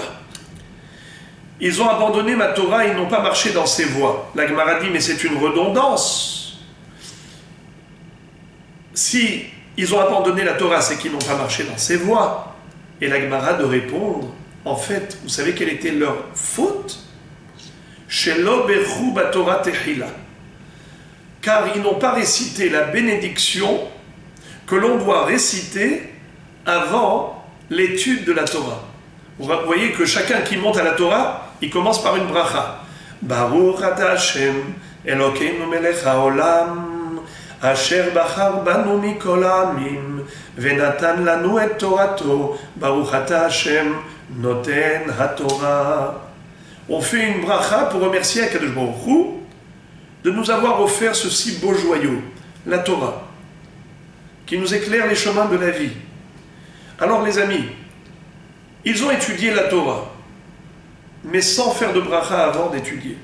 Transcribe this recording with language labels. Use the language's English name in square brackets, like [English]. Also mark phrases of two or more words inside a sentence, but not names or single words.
[French] Ils ont abandonné ma Torah, ils n'ont pas marché dans ses voies. La Gemara dit, mais c'est une redondance. Si ils ont abandonné la Torah, c'est qu'ils n'ont pas marché dans ses voies. Et la Gemara de répondre, en fait, vous savez quelle était leur faute? [Hebrew] שלא ברכו בתורה תחילה. [French] Car ils n'ont pas récité la bénédiction que l'on doit réciter avant l'étude de la Torah. Vous voyez que chacun qui monte à la Torah, il commence par une bracha. [Hebrew] ברוך אתה השם, אלוקינו מלך העולם, אשר בחר בנו מכל העמים, ונתן לנו את תורתו, ברוך אתה השם, נותן התורה. [French] On fait une bracha pour remercier Akadosh Baruch Hu de nous avoir offert ce si beau joyau, la Torah, qui nous éclaire les chemins de la vie. Alors les amis, ils ont étudié la Torah, mais sans faire de bracha avant d'étudier.